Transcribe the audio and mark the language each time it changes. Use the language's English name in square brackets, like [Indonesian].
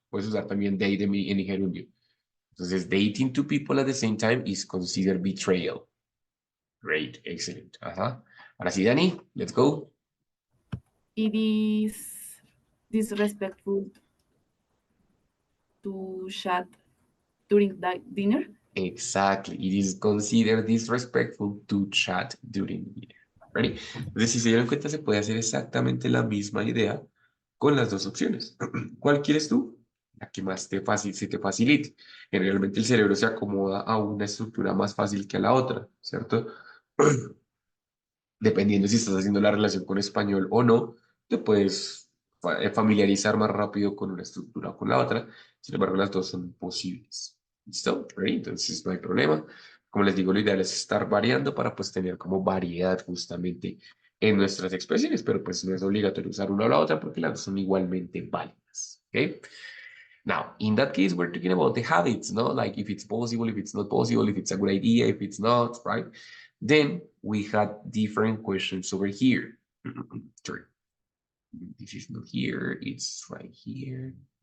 [Spanish] Puedes usar también date en gerundio. [English] Entonces, dating two people at the same time is considered betrayal. Great, excellent. Ajá. [Spanish] Ahora sí, [English] Dani, let's go. it is disrespectful to chat during dinner. Exactly. It is considered disrespectful to chat during dinner. Ready? [Spanish] Entonces, si se dieron cuenta, se puede hacer exactamente la misma idea con las dos opciones. ¿Cuál quieres tú? La que más se te facilite. Generalmente el cerebro se acomoda a una estructura más fácil que a la otra, ¿cierto? Dependiendo si estás haciendo la relación con español o no, te puedes familiarizar más rápido con una estructura o con la otra. Sin embargo, las dos son posibles. ¿Listo? Ready. Entonces no hay problema. Como les digo, lo ideal es estar variando para pues tener como variedad justamente en nuestras expresiones, pero pues no es obligatorio usar una o la otra porque las dos son igualmente válidas. ¿Ok? [English] Now, in that case, we're talking about the habits, no? Like if it's possible, if it's not possible, if it's a good idea, if it's not, right? Then we had different questions over here. Sorry, this is not here, it's right here.